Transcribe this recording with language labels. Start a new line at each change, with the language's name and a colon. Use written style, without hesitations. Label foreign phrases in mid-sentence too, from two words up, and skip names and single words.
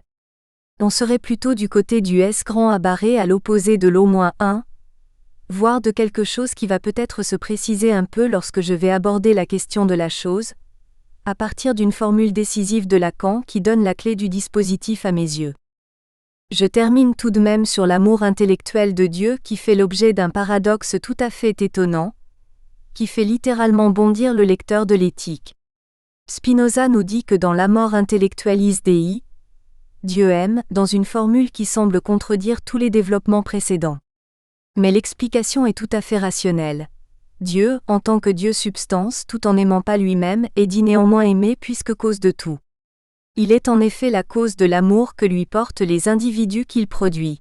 French: On serait plutôt du côté du S grand à barré à l'opposé de l'O-1, voire de quelque chose qui va peut-être se préciser un peu lorsque je vais aborder la question de la chose, à partir d'une formule décisive de Lacan qui donne la clé du dispositif à mes yeux. Je termine tout de même sur l'amour intellectuel de Dieu qui fait l'objet d'un paradoxe tout à fait étonnant, qui fait littéralement bondir le lecteur de l'éthique. Spinoza nous dit que dans l'
Latin: amor intellectualis Dei,
French: Dieu aime, dans une formule qui semble contredire tous les développements précédents. Mais l'explication est tout à fait rationnelle. Dieu, en tant que Dieu substance tout en n'aimant pas lui-même, est dit néanmoins aimé puisque cause de tout. Il est en effet la cause de l'amour que lui portent les individus qu'il produit.